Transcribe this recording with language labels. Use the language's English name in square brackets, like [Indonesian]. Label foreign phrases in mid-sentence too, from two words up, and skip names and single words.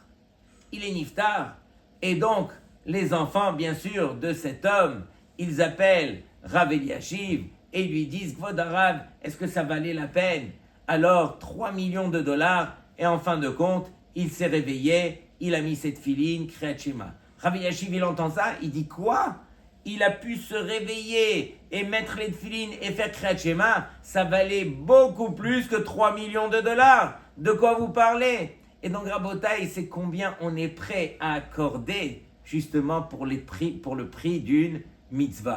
[French] Il est niftar, et donc les enfants, bien sûr, de cet homme, ils appellent Rav Eliashiv, et lui disent, [Hebrew] כבוד הרב, [French] est-ce que ça valait la peine? Alors, 3 millions de dollars, et en fin de compte, il s'est réveillé, il a mis cette filine, [Hebrew] קריאת שמע. [French] Rav Eliashiv, il entend ça, il dit quoi? il a pu se réveiller et mettre les tefilines et faire [Hebrew] קריאת שמע, [French] ça valait beaucoup plus que 3 millions de dollars. De quoi vous parlez? Et donc, Rabotai, c'est combien on est prêt à accorder justement pour le prix d'une mitzvah.